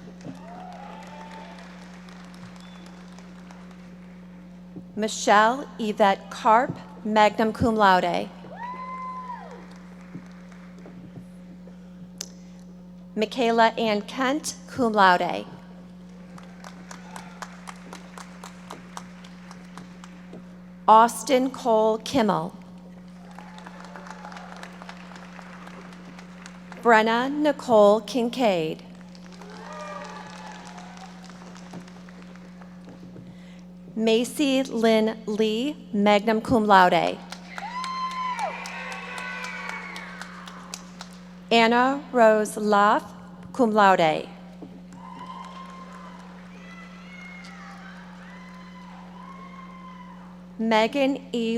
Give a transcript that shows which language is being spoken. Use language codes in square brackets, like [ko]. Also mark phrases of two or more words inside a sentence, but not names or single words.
[en] Michelle Yvette Karp, [la] magna cum laude. [en] Michaela Ann Kent, [la] cum laude. [en] Austin Cole Kimmel. Brenna Nicole Kincaid. Macy Lynn Lee, [la] magna cum laude. [en] Anna Rose Laff, [la] cum laude. [en] Megan E.